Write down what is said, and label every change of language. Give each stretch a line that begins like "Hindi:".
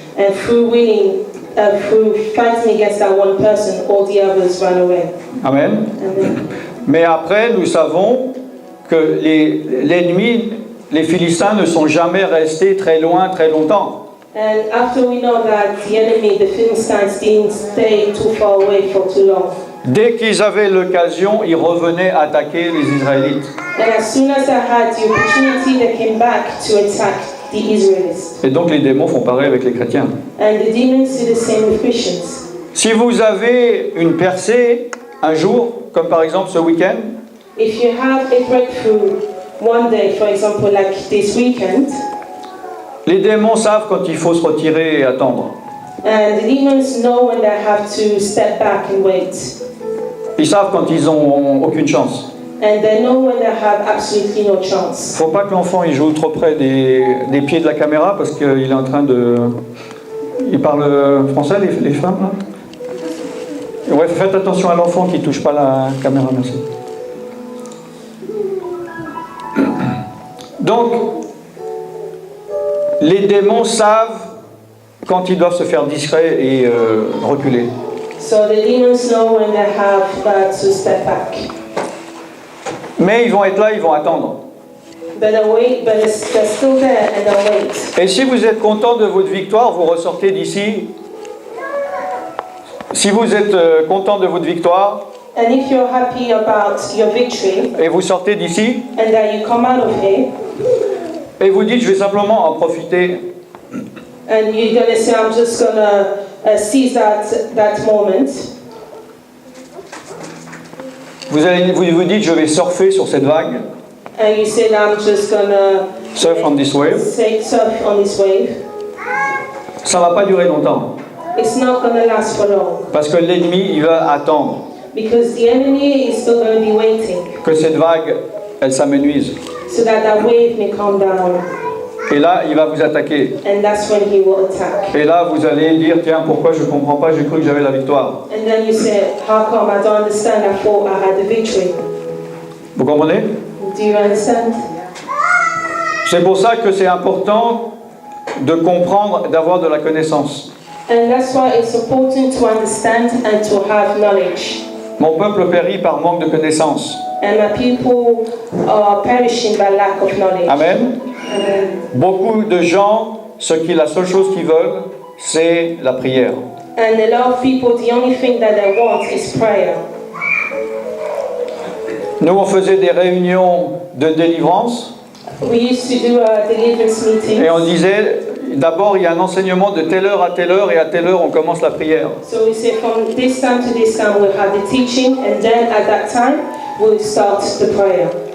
English: And through fighting against that one person, all the others ran away. Amen. Amen.
French: Mais après, nous savons que l'ennemi, les Philistins, ne sont jamais restés très loin, très longtemps.
English: And after we know that the enemy, the Philistines, didn't stay too far away for too long.
French: Dès qu'ils avaient l'occasion, ils revenaient attaquer les Israélites.
English: And as soon as I had the opportunity, they came back to attack the Israelites.
French: Et donc les démons font pareil avec les chrétiens.
English: And the demons do the same with Christians.
French: Si vous avez une percée un jour, comme par exemple ce week-end,
English: If you have a breakthrough one day, for example, like this weekend,
French: les démons savent quand il faut se retirer et attendre.
English: and the demons know when they have to step back and wait.
French: Ils savent quand ils n'ont aucune chance.
English: And they know when they have absolutely no chance.
French: Faut pas que l'enfant il joue trop près des pieds de la caméra parce qu'il est en train de... Il parle français les femmes là? Ouais, faites attention à l'enfant qui touche pas la caméra, merci. Donc, les démons savent quand ils doivent se faire discrets et reculer.
English: So the demons know when they have to step back.
French: Mais ils vont être là, ils vont attendre.
English: But they're still there and they'll wait.
French: Et si vous êtes content de votre victoire, vous ressortez d'ici. Si vous êtes content de votre victoire
English: And if you're happy about your victory,
French: et vous sortez d'ici
English: and that you come out of here,
French: et vous dites je vais simplement en profiter,
English: and you're gonna say, I'm just gonna seize that moment.
French: vous dites je vais surfer sur cette vague,
English: And you say, I'm just gonna surf on this wave, surf on this wave.
French: ça va pas durer longtemps.
English: It's not gonna last for long.
French: Parce que l'ennemi, il va attendre
English: Because the enemy is still going to be waiting
French: que cette vague, elle s'amenuise.
English: so that wave may calm down.
French: Et là, il va vous attaquer.
English: And that's when he will attack.
French: Et là, vous allez dire, tiens, pourquoi je comprends pas, j'ai cru que j'avais la victoire.
English: And then you say, how come I don't understand? I thought I had the victory.
French: Vous comprenez?
English: Do you understand?
French: C'est pour ça que c'est important de comprendre, d'avoir de la connaissance.
English: And that's why it's important to understand and to have knowledge.
French: Mon peuple périt par manque de connaissance.
English: And my people are perishing by lack of knowledge. Amen. Amen.
French: Beaucoup de gens, la seule chose qu'ils veulent, c'est la prière.
English: And a lot of people, the only thing that they want is prayer.
French: Nous, on faisait des réunions de délivrance
English: We used to do a deliverance meeting.
French: et on disait, d'abord, il y a un enseignement de telle heure et à telle heure, on commence la prière.
English: So we say from this time to this time we'll have the teaching, and then at that time we'll start the prayer.